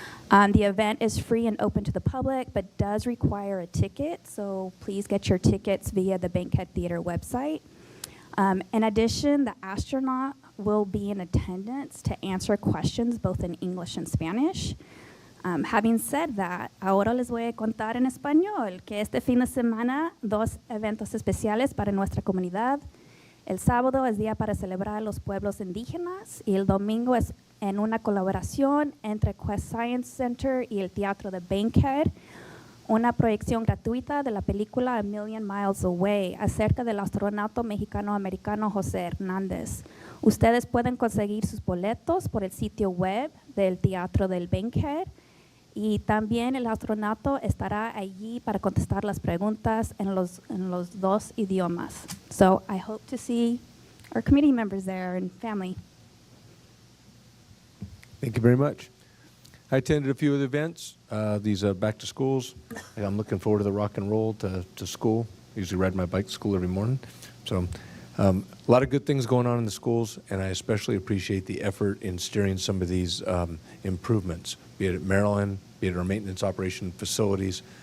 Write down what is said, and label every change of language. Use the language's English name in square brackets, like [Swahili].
[English] The event is free and open to the public, but does require a ticket, so please get your tickets via the Bankhead Theater website. In addition, the astronaut will be in attendance to answer questions both in English and Spanish. Having said that, [Spanish] ahora les voy a contar en español que este fin de semana 2 eventos especiales para nuestra comunidad. El sábado es día para celebrar los pueblos indígenas y el domingo es en una colaboración entre Quest Science Center y el Teatro de Bankhead, una proyección gratuita de la película A Million Miles Away acerca del astronauta mexicano-americano José Hernández. Ustedes pueden conseguir sus boletos por el sitio web del Teatro del Bankhead, y también el astronauta estará allí para contestar las preguntas en los 2 idiomas. [English] So I hope to see our committee members there and family. Thank you very much. I attended a few of the events, these back to schools. I'm looking forward to the rock and roll to school. I usually ride my bike to school every morning. So a lot of good things going on in the schools, and I especially appreciate the effort in steering some of these improvements, be it at Maryland, be it our maintenance operation facilities.